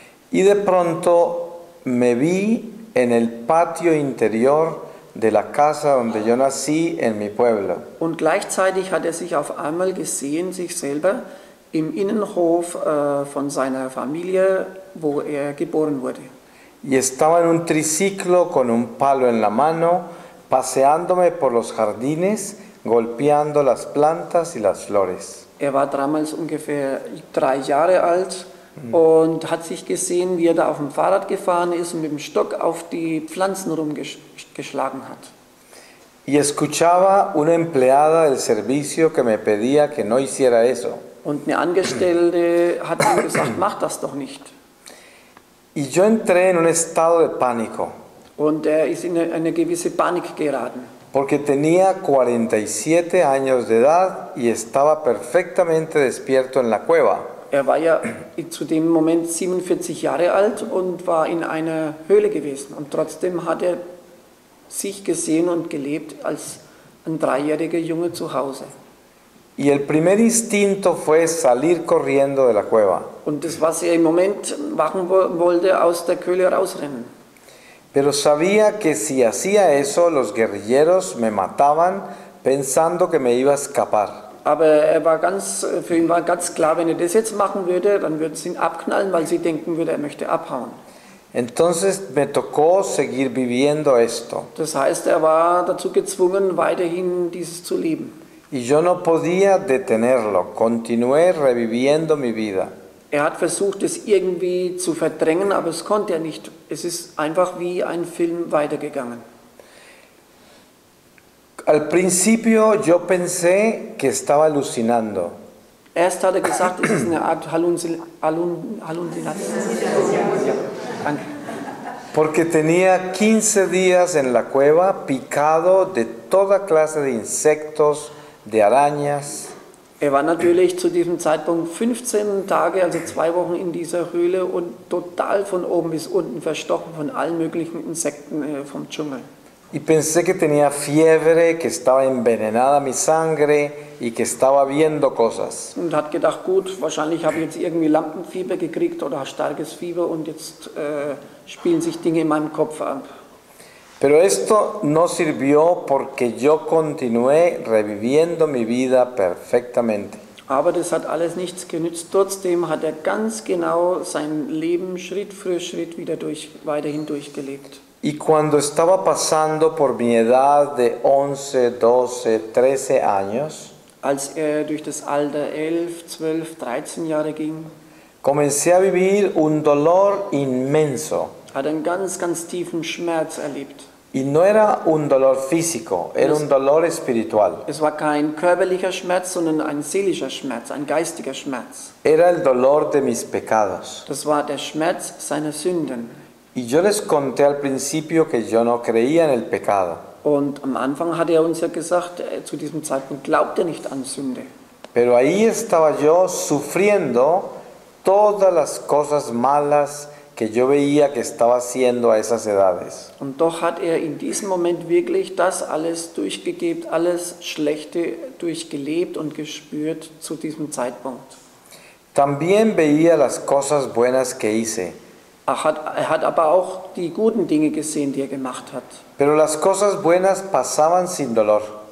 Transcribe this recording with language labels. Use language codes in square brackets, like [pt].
[es] Y de pronto me vi en el patio interior de la casa donde yo nací en mi pueblo. [de] Und gleichzeitig hat er sich auf einmal gesehen, sich selber, im Innenhof von seiner Familie, wo er geboren wurde. [es] Y estaba en un triciclo con un palo en la mano, paseándome por los jardines, golpeando las plantas y las flores. [de] Er war damals ungefähr 3 Jahre alt und hat sich gesehen, wie er da auf dem Fahrrad gefahren ist und mit dem Stock auf die Pflanzen rumgeschlagen hat. [es] Y escuchaba una empleada del servicio que me pedía que no hiciera eso. [de] Und eine Angestellte hat ihm gesagt, mach das doch nicht. [es] Y yo entré en un estado de pánico, [de] Und er ist in eine gewisse Panik geraten. [es] porque tenía 47 años de edad y estaba perfectamente despierto en la cueva. [de] Er war ja zu dem Moment 47 Jahre alt und war in einer Höhle gewesen. Und trotzdem hat er sich gesehen und gelebt als ein 3-jähriger Junge zu Hause. [es] Y el primer instinto fue salir corriendo de la cueva. [de] Und das, was er im Moment machen wollte, aus der Höhle rausrennen. [es] Pero sabía que si hacía eso, los guerrilleros me mataban pensando que me iba a escapar. [de] Aber für ihn war ganz klar, wenn er das jetzt machen würde, dann würden sie ihn abknallen, weil sie denken würde, er möchte abhauen. [es] Entonces me tocó seguir viviendo esto. [de] Das heißt, er war dazu gezwungen, weiterhin dieses zu leben. [es] Y yo no podía detenerlo, continué reviviendo mi vida. [de] Er hat versucht, es irgendwie zu verdrängen, aber es konnte er nicht. Es ist einfach wie ein Film weitergegangen. [es] Al principio yo pensé que estaba alucinando, [de] Erst hat er gesagt, es ist eine Art Halluzination. Ja, danke. [es] porque tenía 15 días en la cueva picado de toda clase de insectos, de arañas. [de] Er war natürlich zu diesem Zeitpunkt 15 Tage, also 2 Wochen in dieser Höhle und total von oben bis unten verstochen von allen möglichen Insekten vom Dschungel. [es] Y pensé que tenía fiebre, que estaba envenenada mi sangre y que estaba viendo cosas. [de] Und hat gedacht, gut, wahrscheinlich habe ich jetzt irgendwie Lampenfieber gekriegt oder starkes Fieber und jetzt spielen sich Dinge in meinem Kopf ab. [es] Pero esto no sirvió porque yo continué reviviendo mi vida perfectamente. [de] Aber das hat alles nichts genützt. Trotzdem hat er ganz genau sein Leben Schritt für Schritt weiterhin durchgelebt. [es] Y cuando estaba pasando por mi edad de 11, 12, 13 años, [de] Als er durch das Alter 11, 12, 13 Jahre ging, [es] comencé a vivir un dolor inmenso. [de] hat er einen ganz, ganz tiefen Schmerz erlebt. [es] Y no era un dolor físico, era un dolor espiritual. [de] Es war kein körperlicher Schmerz, sondern ein seelischer Schmerz, ein geistiger Schmerz. [es] Era el dolor de mis pecados. [de] Das war der Schmerz seiner Sünden. [es] Y yo les conté al principio que yo no creía en el pecado. [de] Und am Anfang hat er uns ja gesagt, zu diesem Zeitpunkt glaubt er nicht an Sünde. [es] Pero ahí estaba yo sufriendo todas las cosas malas que yo veía que estaba haciendo a esas edades. [de] Und doch hat er in diesem Moment wirklich das alles durchgegeben, alles Schlechte durchgelebt und gespürt zu diesem Zeitpunkt. [es] También veía las cosas buenas que hice. [de] Er hat aber auch die guten Dinge gesehen, die er gemacht hat. [es] Pero las cosas buenas pasaban sin dolor.